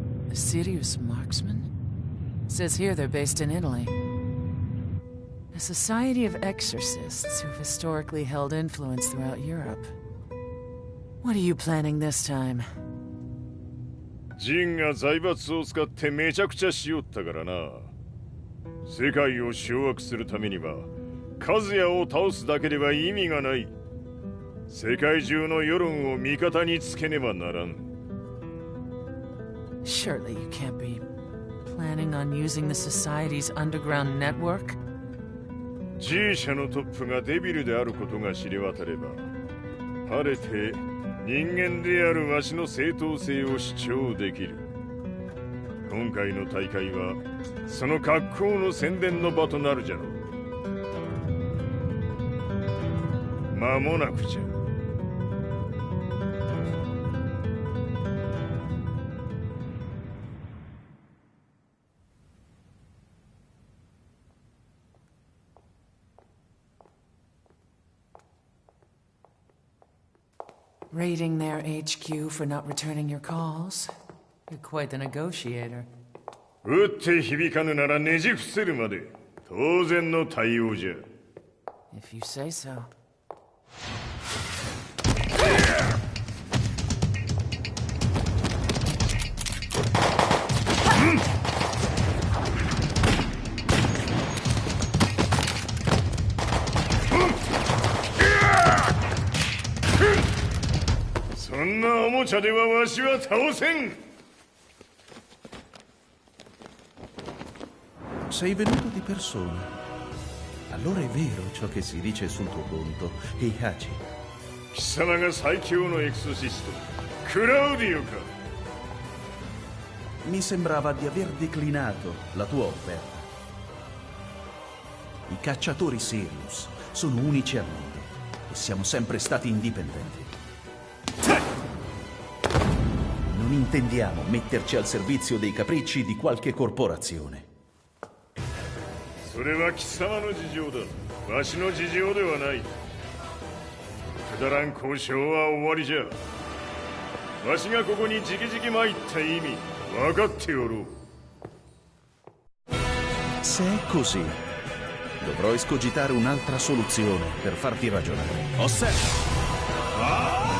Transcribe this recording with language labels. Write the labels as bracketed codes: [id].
[en] A serious marksman? Says here they're based in Italy. A society of exorcists who've historically held influence throughout Europe. What are you planning this time? [ja] ジンが財閥を使ってめちゃくちゃしよったからな。世界を掌握するためには、カズヤを倒すだけでは意味がない。世界中の世論を味方につけねばならん。 [en] Surely you can't be planning on using the society's underground network? [ja] G 社のトップがデビルであることが知れ渡れば、晴れて人間であるわしの正当性を主張できる。今回の大会はその格好の宣伝の場となるじゃろう。間もなくじゃ。 [en] Raiding their HQ for not returning your calls. You're quite the negotiator. [ja] 撃って響かぬならねじ伏せるまで当然の対応じゃ。 [en] If you say so. [ja] そんなおもちゃではわしは倒せん。 [it] Sei venuto di persona. Allora è vero ciò che si dice sul tuo conto, Heihachi. [ja] 貴様が最強のエクソシスト、クラウディオか。 [it] Mi sembrava di aver declinato la tua offerta. I cacciatori Sirius sono unici al mondo e siamo sempre stati indipendenti. Non intendiamo metterci al servizio dei capricci di qualche corporazione. [ja] それは貴様の事情だ。わしの事情ではない。くだらん交渉は終わりじゃ。わしがここに直々参った意味分かっておろう。 [it] Se è così, dovrò escogitare un'altra soluzione per farti ragionare. Osserva!